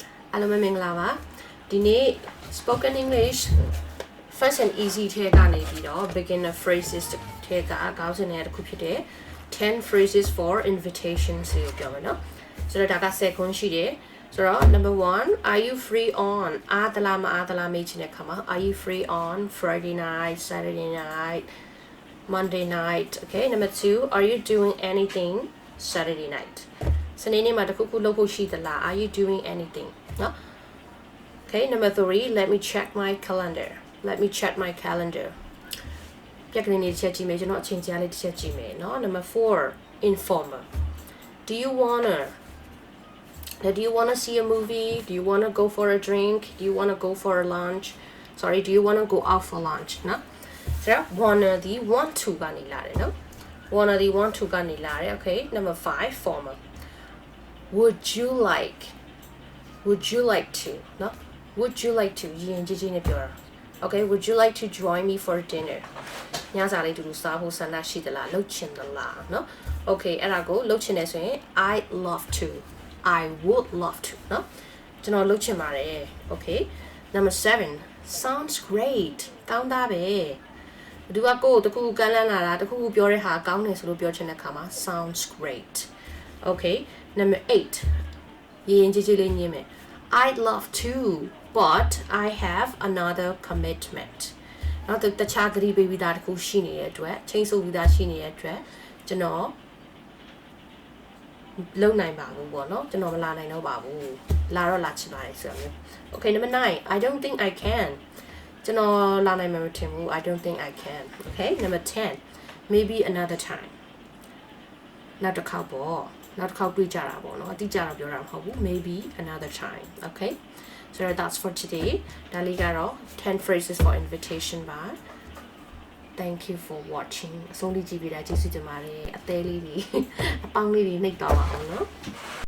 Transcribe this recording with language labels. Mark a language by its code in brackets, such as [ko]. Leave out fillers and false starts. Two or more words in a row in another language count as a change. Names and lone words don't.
[my] အားလုံးပဲမင်္ဂလာပါဒီနေ့ [en] spoken English first and easy [my] ထဲကနေပြီးတော့ [en] beginner phrases [my] ထဲကခေါင်းစဉ်တွေတစ်ခုဖြစ်တဲ့ [en] 10 phrases for invitations [my] ကို ပြောမယ်နော်ဆိုတော့ဒါက10ခုရှိတယ်ဆိုတော့ [en] number 1 are you free on [my] အားသလားမအားသလား မေးချင်တဲ့ခါမှာ [en] are you free on Friday night Saturday night Monday night okay number 2 are you doing anything Saturday night [my] စနေနေ့မှာတစ်ခုခုလုပ်ဖို့ရှိသလား [en] are you doing anything နော် okay number 3 let me check my calendar let me check my calendar [my] ပြက်ကလေးလေးတစ်ချက်ကြည့်မယ်ကျွန်တော်အချိန်ကြာလေးတစ်ချက်ကြည့်မယ်နော် [en] number 4 informal do you wanna see a movie do you wanna go for a drink do you wanna go for a lunch sorry do you wanna go out for lunch [my] နော်ဆိုတော့ [en] wanna ဒီ want to [my] ကနေလာတယ်နော် [en] wanna ဒီ want to [my] ကနေ [en] လာတယ် okay number 5 formal would you like to နော် would you like to [my] ရင်ကြီးကြီးနဲ့ပြောတာ [en] okay would you like to join me for dinner [my] ညစာလေး တူတူစားဖို့ဆန္ဒရှိသလားလုပ်ချင်သလားနော် okay အဲ့ဒါကိုလုပ်ချင်တယ်ဆိုရင် [en] I love to I would love to [my] နော်ကျွန်တော်လုပ်ချင်ပါတယ် [en] okay number 7 sounds great [my] ကောင်းတာပဲဒီကကိုတခုကမ်းလန်းလာတာတခုပြောတဲ့ဟာကောင်းတယ်ဆိုလို့ပြောချင်တဲ့ခါမှာ [en] sounds great okay number 8 [my] ရင်ကြီးကြီးလေးညင်းမယ် [en] I'd love to but I have another commitment [my] နောက်တခြားဂရီဘေဘီသားတခုရှိနေတဲ့အတွက်ချိန်ဆပြီးသားရှိနေတဲ့အတွက်ကျွန်တော် လုံနိုင်ပါဘူးပေါ့နော်ကျွန်တော်မလာနိုင်တော့ပါဘူးလာတော့လာချင်ပါတယ်ဆိုတော့ [en] okay number 9 I don't think I can [my] ကျွန်တော်လာနိုင်မှာမထင်ဘူး [en] I don't think I can okay number 10 maybe another time [my] နောက်တစ်ခါပေါ့နောက်တစ်ခါတွေ့ကြတာပေါ့နော်အတိအကျတော့ပြောတာမဟုတ်ဘူး [en] maybe another time okay so that's for today [my] ဒါလေးကတော့ [en] 10 phrases for invitation ပါ thank you for watching [my] အဆုံးလေးကြည့်ပေးတာကျေးဇူးတင်ပါတယ်အသေးလေးတွေအပေါင်းလေးတွေနှိပ်သွားပါအောင်နော်